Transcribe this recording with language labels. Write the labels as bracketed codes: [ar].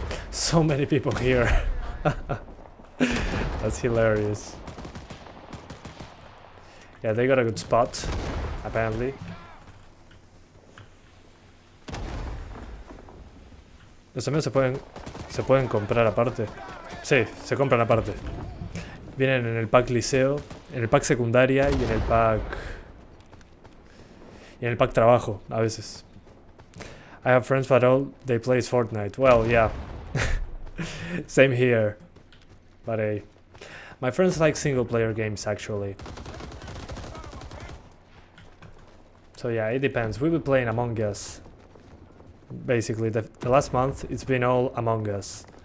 [en] So many people here. That's hilarious. Yeah, they got a good spot, apparently. [es] Los amigos se pueden comprar aparte. Sí, se compran aparte. Vienen en el pack liceo, en el pack secundaria y en el pack trabajo a veces. [en] I have friends but all they play Fortnite. Well, yeah. Same here. But hey, my friends like single player games actually. So yeah, it depends. We've been playing Among Us. Basically, the last month it's been all Among Us.